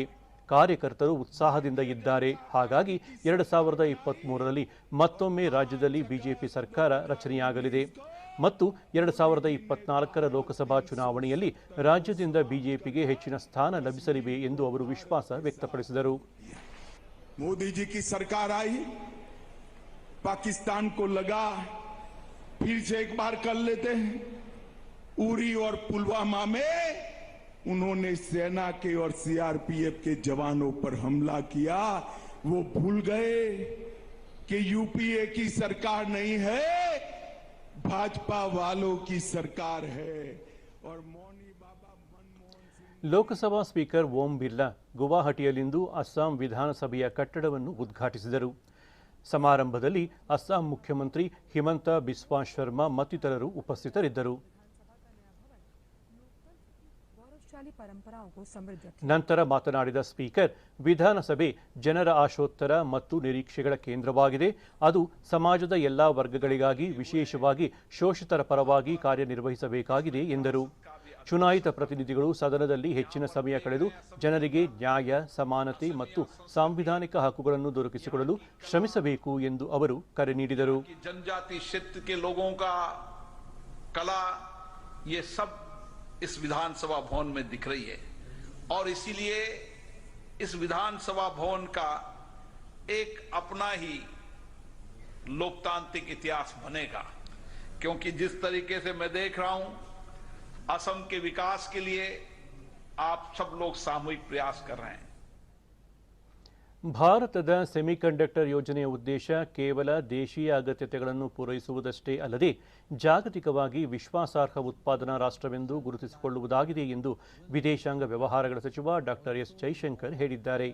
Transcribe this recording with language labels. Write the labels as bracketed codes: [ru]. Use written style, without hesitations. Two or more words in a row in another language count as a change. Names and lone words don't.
[kn] ಕಾರ್ಯಕರ್ತರು ಉತ್ಸಾಹದಿಂದ ಇದ್ದಾರೆ. ಹಾಗಾಗಿ 2023ರಲ್ಲಿ ಮತ್ತೊಮ್ಮೆ ರಾಜ್ಯದಲ್ಲಿ ಬಿಜೆಪಿ ಸರ್ಕಾರ ರಚನೆಯಾಗಲಿದೆ. ಮತ್ತು 2024ರ ಲೋಕಸಭಾ ಚುನಾವಣೆಯಲ್ಲಿ ರಾಜ್ಯದಿಂದ ಬಿಜೆಪಿಗೆ ಹೆಚ್ಚಿನ ಸ್ಥಾನ ಲಭಿಸಲಿವೆ ಎಂದು ಅವರು ವಿಶ್ವಾಸ ವ್ಯಕ್ತಪಡಿಸಿದರು. [hi] मोदी जी की सरकार आई, पाकिस्तान को लगा फिर से एक बार कर लेते हैं. उरी और पुलवामा में उन्होंने सेना के और सीआरपीएफ के जवानों पर हमला किया. वो भूल गए कि यूपीए की सरकार नहीं है, भाजपा वालों की सरकार है. और मौनी बाबा मनमोहन सिंह [kn] ಲೋಕಸಭಾ ಸ್ಪೀಕರ್ ಓಂ ಬಿರ್ಲಾ ಗುವಾಹಟಿಯಲ್ಲಿಂದು ಅಸ್ಸಾಂ ವಿಧಾನಸಭೆಯ ಕಟ್ಟಡವನ್ನು ಉದ್ಘಾಟಿಸಿದರು. ಸಮಾರಂಭದಲ್ಲಿ ಅಸ್ಸಾಂ ಮುಖ್ಯಮಂತ್ರಿ ಹಿಮಂತ ಬಿಸ್ವಾ ಶರ್ಮಾ ಮತ್ತಿತರರು ಉಪಸ್ಥಿತರಿದ್ದರು. ನಂತರ ಮಾತನಾಡಿದ ಸ್ಪೀಕರ್, ವಿಧಾನಸಭೆ ಜನರ ಆಶೋತ್ತರ ಮತ್ತು ನಿರೀಕ್ಷೆಗಳ ಕೇಂದ್ರವಾಗಿದೆ. ಅದು ಸಮಾಜದ ಎಲ್ಲಾ ವರ್ಗಗಳಿಗಾಗಿ, ವಿಶೇಷವಾಗಿ ಶೋಷಿತರ ಪರವಾಗಿ ಕಾರ್ಯನಿರ್ವಹಿಸಬೇಕಾಗಿದೆ ಎಂದರು. ಚುನಾಯಿತ ಪ್ರತಿನಿಧಿಗಳು ಸದನದಲ್ಲಿ ಹೆಚ್ಚಿನ ಸಮಯ ಕಳೆದು ಜನರಿಗೆ ನ್ಯಾಯ, ಸಮಾನತೆ ಮತ್ತು ಸಾಂವಿಧಾನಿಕ ಹಕ್ಕುಗಳನ್ನು ದೊರಕಿಸಿಕೊಡಲು ಶ್ರಮಿಸಬೇಕು ಎಂದು ಅವರು ಕರೆ ನೀಡಿದರು. [hi] जनजाति क्षेत्र के लोगों का कला ये सब इस विधानसभा भवन में दिख रही है और इसीलिए इस विधानसभा भवन का एक अपना ही लोकतांत्रिक इतिहास बनेगा. क्योंकि जिस तरीके से मैं देख रहा हूं, असम के विकास के लिए आप सब लोग सामूहिक प्रयास कर रहे हैं. [kn] ಭಾರತದ ಸೆಮಿಕಂಡಕ್ಟರ್ ಯೋಜನೆಯ ಉದ್ದೇಶ ಕೇವಲ ದೇಶೀಯ ಅಗತ್ಯತೆಗಳನ್ನು ಪೂರೈಸುವುದಷ್ಟೇ ಅಲ್ಲದೆ ಜಾಗತಿಕವಾಗಿ ವಿಶ್ವಾಸಾರ್ಹ ಉತ್ಪಾದನಾ ರಾಷ್ಟ್ರವೆಂದು ಗುರುತಿಸಿಕೊಳ್ಳುವುದಾಗಿದೆ ಎಂದು ವಿದೇಶಾಂಗ ವ್ಯವಹಾರಗಳ ಸಚಿವ ಡಾಕ್ಟರ್ ಎಸ್ ಜೈಶಂಕರ್ ಹೇಳಿದ್ದಾರೆ.